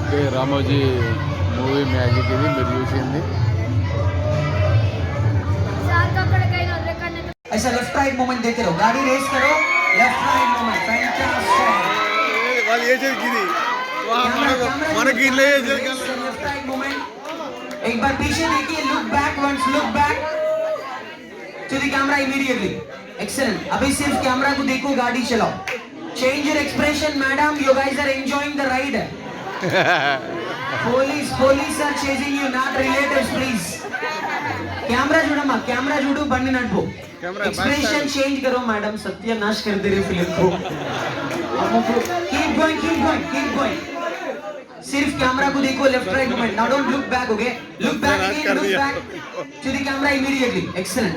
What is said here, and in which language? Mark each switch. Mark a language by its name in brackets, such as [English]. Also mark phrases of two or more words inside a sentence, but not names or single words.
[Telugu] రామోజీ మూవీ మ్యాజిక్ ఇది మీరు చూసింది. [Hindi] ऐसा [English] left right movement [Hindi] देते रहो, गाड़ी रेस करो, [English] left right movement, [Hindi] फैंटास्टिक। [Telugu] వాళ్ళు చేసేది ఇది మనకి ఇల్లే చేసేది [English] left right movement, [Hindi] एक बार पीछे देखिए, [English] look back once, look back to the camera immediately, excellent. [Hindi] अभी सिर्फ कैमरा को देखो, गाड़ी चलाओ, [English] change your expression madam, you guys are enjoying the ride. police are chasing you, not relatives, please। कैमरा जुड़मा, कैमरा जुड़ू, बन्नी नटबो, [Hindi] एक्सप्रेशन चेंज करो मैडम, सत्यानाश कर दे रहे फिल्म को। [English] Keep going, keep going, keep going. [Hindi] सिर्फ कैमरा को देखो, [English] left right movement, Now don't look back, okay? Look back again, look back to the camera immediately, excellent.